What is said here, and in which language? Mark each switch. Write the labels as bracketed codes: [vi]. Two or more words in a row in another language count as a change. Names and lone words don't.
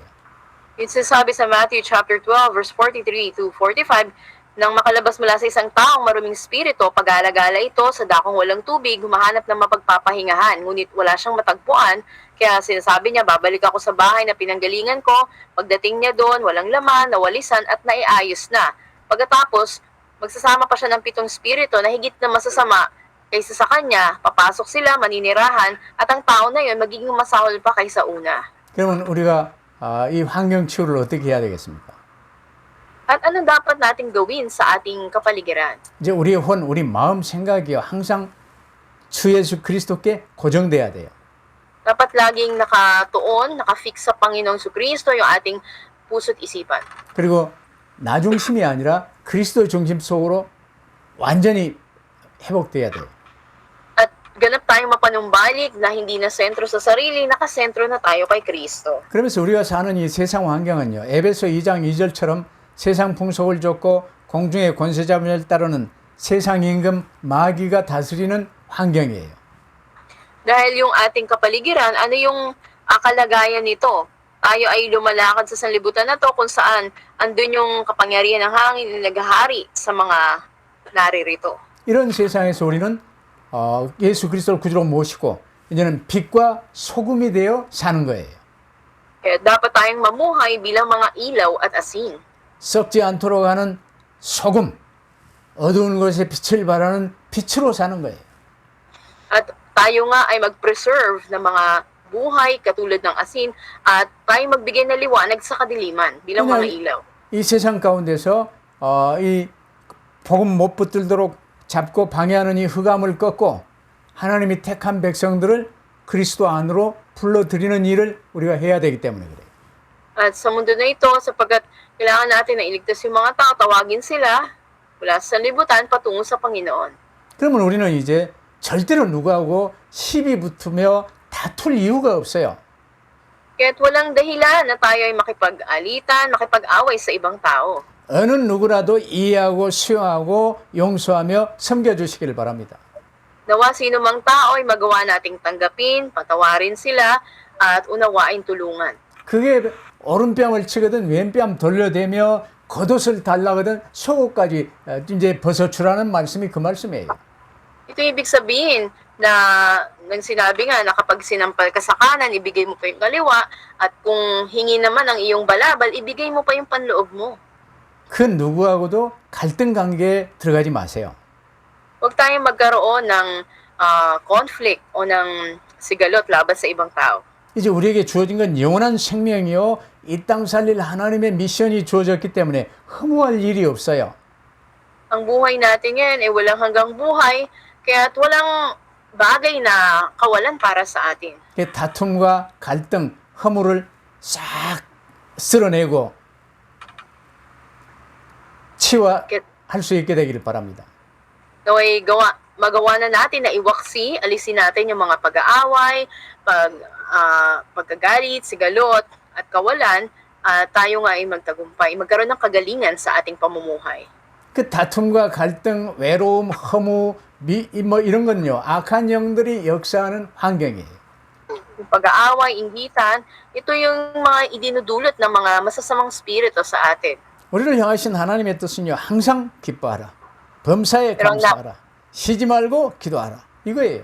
[tl] Yung sinasabi sa Matthew [en] chapter 12 verse 43 to 45, [tl] nang makalabas mula sa isang taong maruming spirito, pag-alagala ito sa dakong walang tubig, humahanap ng mapagpapahingahan, ngunit wala siyang matagpuan, kaya sinasabi niya, babalik ako sa bahay na pinanggalingan ko, pagdating niya doon, walang laman, nawalisan at naiayos na. Pagkatapos, magsasama pa siya ng 7 spirito na higit na masasama kaysa sa kanya, papasok sila, maninirahan, at ang tao na yun magiging masahol pa kaysa una. [ko] 그러면 우리가 이 환경 치유를 어떻게 해야 되겠습니까? [tl] At anong dapat nating gawin sa ating kapaligiran? [ko] 이제 우리의 혼, 우리 마음 생각이요. 항상 주 예수 그리스도께 고정돼야 돼요. [tl] Dapat laging nakatuon, nakafix sa Panginoong Jesucristo yung ating puso't isipan. [ko] 그리고 나 중심이 아니라 그리스도 중심 속으로 완전히 회복돼야 돼요. [tl] At ganap tayong mapanumbalik na hindi na sentro sa sarili, nakasentro na tayo kay Kristo. [ko] 그러면서 우리가 사는 이 세상 환경은요. 에베소 2장 2절처럼 세상 풍속을 좇고 공중의 권세자를 따르는 세상 임금 마귀가 다스리는 환경이에요. [tl] Dahil yung ating kapaligiran, ano yung kalagayan nito? Tayo ay lumalakad sa sanlibutan na to kung saan andun yung kapangyarihan ng hangin na naghahari sa mga naririto. [ko] 이런 세상에서 우리는 예수 그리스도를 구주로 모시고 이제는 빛과 소금이 되어 사는 거예요. [tl] Kaya dapat tayong mamuhay bilang mga ilaw at asin. [ko] 썩지 않도록 하는 소금, 어두운 곳에 빛을 발하는 빛으로 사는 거예요. [tl] At tayo nga ay mag-preserve ng mga buhay katulad ng asin at tayo magbigay ng liwanag sa kadiliman bilang mga ilaw. [ko] 이 세상 가운데서 이 복음 못 붙들도록 잡고 방해하는 이 흑암을 꺾고 하나님이 택한 백성들을 그리스도 안으로 불러들이는 일을 우리가 해야 되기 때문에 그래요. [tl] At sa mundo na ito, sapagkat kailangan natin na iligtas yung mga tao, tawagin sila mula sa libutan patungo sa Panginoon. [ko] 그러면 우리는 이제 절대로 누구하고 시비 붙으며 다툴 이유가 없어요. [tl] Kaya't walang dahilan na tayo ay makipag-alitan, makipag-away sa ibang tao. [ko] 어느 누구라도 이해하고 수용하고 용서하며 섬겨주시기를 바랍니다. [tl] Nawa sino mang tao ay magawa nating tanggapin, patawarin sila, at unawain tulungan. [ko] 그게 오른뺨을 치거든 왼뺨 돌려대며 겉옷을 달라거든 속옷까지 이제 벗어주라는 말씀이 그 말씀이에요. [tl] Ito ibig sabihin na nang sinabi nga na kapag sinampal ka sa kanan, ibigay mo pa yung kaliwa, at kung hingi naman ang iyong balabal, ibigay mo pa yung panloob mo. [ko] 그 누구하고도 갈등 관계에 들어가지 마세요. [tl] Huwag tayong magkaroon ng conflict o ng sigalot laban sa ibang tao. [ko] 이제 우리에게 주어진 건 영원한 생명이요 이 땅 살릴 하나님의 미션이 주어졌기 때문에 허무할 일이 없어요. [tl] Ang buhay natin yan ay walang hanggang buhay, kaya't walang bagay na kawalan para sa atin. [ko] 다툼과 갈등, 허물을 싹 쓸어내고 치유할 수 있게 되기를 바랍니다. [tl] Naway magawa na natin na iwaksi, alisin natin yung mga pag-aaway, pagkagalit, sigalot, at kawalan, tayo nga ay magtagumpay, magkaroon ng kagalingan sa ating pamumuhay. [ko] 그 다툼과 갈등, 외로움, 허무, 뭐 이런 건요 악한 영들이 역사하는 환경이에요. [tl] Yung pag-aaway, inggitan, ito yung mga idinudulot ng mga masasamang spirito sa atin. [ko] 우리를 향하신 하나님의 뜻은요 항상 기뻐하라, 범사에 감사하라, 쉬지 말고 기도하라 이거예요.